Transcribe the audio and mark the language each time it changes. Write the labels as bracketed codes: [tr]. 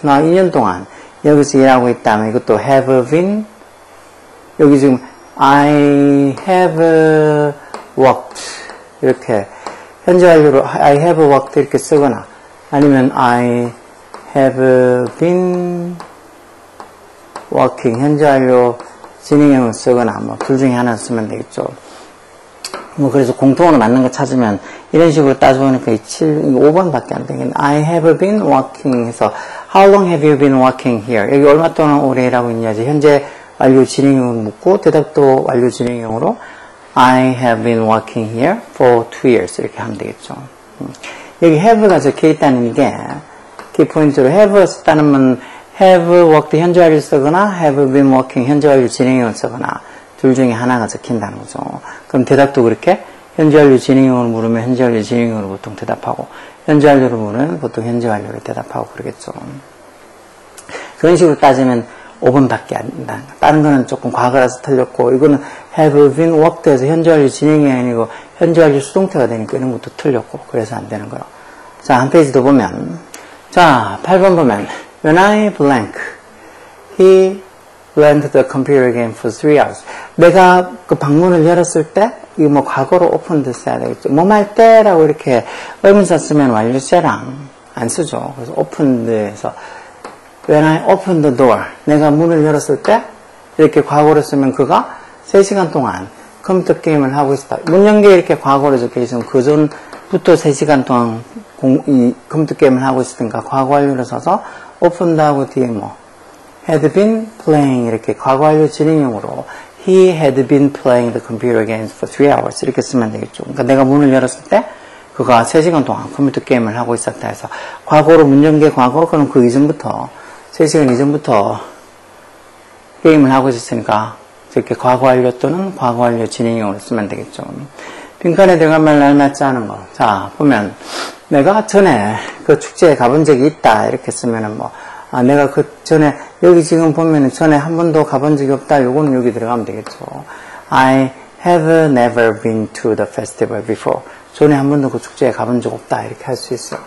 [ko] 나 2년 동안 여기서 일하고 있다면 이것도 have been. 여기 지금 [en] I have worked. [ko] 이렇게 현재 완료로 [en] I have worked [ko] 이렇게 쓰거나 아니면 [en] I have been working [ko] 현재 완료 진행형을 쓰거나 뭐 둘 중에 하나 쓰면 되겠죠. 뭐 그래서 공통으로 맞는 거 찾으면 이런 식으로 따져보니까 5번밖에 안 되겠네. [en] I have been working [ko] 해서 [en] How long have you been working here? [ko] 여기 얼마 동안 오래 일하고 있냐지 현재 완료 진행형을 묻고 대답도 완료 진행형으로 [en] I have been working here for 2 years [ko] 이렇게 하면 되겠죠. 여기 have가 적혀 있다는 게 키포인트로 have 썼다는 have worked 현재 완료 쓰거나 have been working 현재 완료 진행형을 쓰거나 둘 중에 하나가 적힌다는 거죠. 그럼 대답도 그렇게 현재 완료 진행형으로 물으면 현재 완료 진행형으로 보통 대답하고 현재 완료로 물으면 보통 현재 완료로 대답하고 그러겠죠. 그런 식으로 따지면 5번밖에 안 된다. 다른 거는 조금 과거라서 틀렸고 이거는 have been worked에서 현재 완료 진행이 아니고 현재 완료 수동태가 되니까 이런 것도 틀렸고 그래서 안 되는 거예요. 자, 한 페이지 더 보면 자, 8번 보면 [en] When I blank, he went to the computer again for 3 hours. [ko] 내가 그 방문을 열었을 때 이거 뭐 과거로 opened 써야 되겠죠. 뭐 할 때라고 이렇게 의문사 쓰면 완료세랑 안 쓰죠. 그래서 opened에서 [en] When I opened the door. [ko] 내가 문을 열었을 때 이렇게 과거로 쓰면 그가 3시간 동안 컴퓨터 게임을 하고 있었다. 문 연 게 이렇게 과거로 적혀 있으면 그 전부터 3시간 동안 이 컴퓨터 게임을 하고 있으니까 과거 완료를 써서 opened하고 뒤에 뭐 had been playing 이렇게 과거 완료 진행형으로 [en] he had been playing the computer games for 3 hours [ko] 이렇게 쓰면 되겠죠. 그러니까 내가 문을 열었을 때 그가 3시간 동안 컴퓨터 게임을 하고 있었다 해서 과거로 문 연 게 과거 그럼 그 이전부터 3시간 이전부터 게임을 하고 있었으니까 이렇게 과거 완료 또는 과거 완료 진행형으로 쓰면 되겠죠. 빈칸에 들어간 말 알맞지 않은 거. 자, 보면 내가 전에 그 축제에 가본 적이 있다 이렇게 쓰면은 뭐 내가 그 전에 여기 지금 보면은 전에 한 번도 가본 적이 없다. 요거는 여기 들어가면 되겠죠. [en] I have never been to the festival before. [ko] 전에 한 번도 그 축제에 가본 적 없다 이렇게 할 수 있어요.